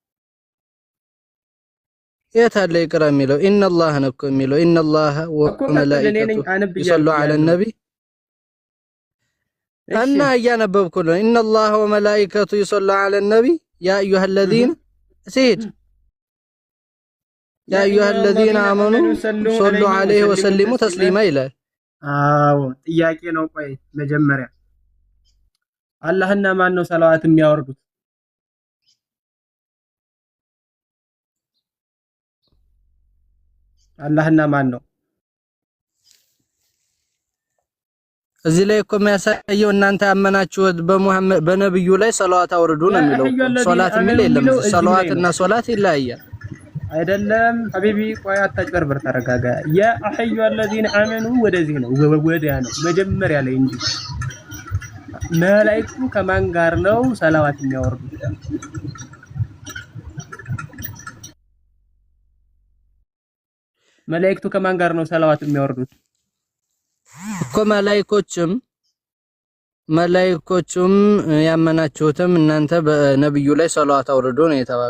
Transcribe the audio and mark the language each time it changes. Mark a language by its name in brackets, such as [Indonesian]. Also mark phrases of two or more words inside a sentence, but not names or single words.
[Amharic] የት አለ ይቅራ የሚለው? ኢነላህ ነው እኮ የሚለው። [Arabic] إن الله وملائكته يصلون على النبي [Amharic] እና እያነበብኩ ነው። [Arabic] إن الله وملائكته يصلون على النبي يا أيها الذين سيد يا أيها الذين آمنوا صلوا عليه وسلموا تسليما [Amharic] ይላል። አዎ ጥያቄ ነው። ቆይ መጀመሪያ አላህና ማን ነው ሰላዋት የሚያወርዱት? አላህና ማን ነው? እዚህ ላይ እኮ የሚያሳየው እናንተ ያመናችሁት በሙሐመድ በነብዩ ላይ ሰላዋት አውርዱ ነው የሚለው። ሶላት የሚል የለም። ሰላዋት እና ሶላት ይለያያል አይደለም ሐቢቢ። ቆይ አታጭበርበር፣ ተረጋጋ። [Arabic] يا أيها الذين آمنوا [Amharic] ወደዚህ ነው ወዲያ ነው መጀመሪያ ላይ እንጂ መላእክቱ ከማን ጋር ነው ሰላዋት የሚያወርዱት? መላእክቱ ከማን ጋር ነው ሰላዋት የሚያወርዱት? እኮ መላእክቶችም ያመናችሁትም እናንተ በነብዩ ላይ ሰላዋት አውርዱ ነው የተባሉ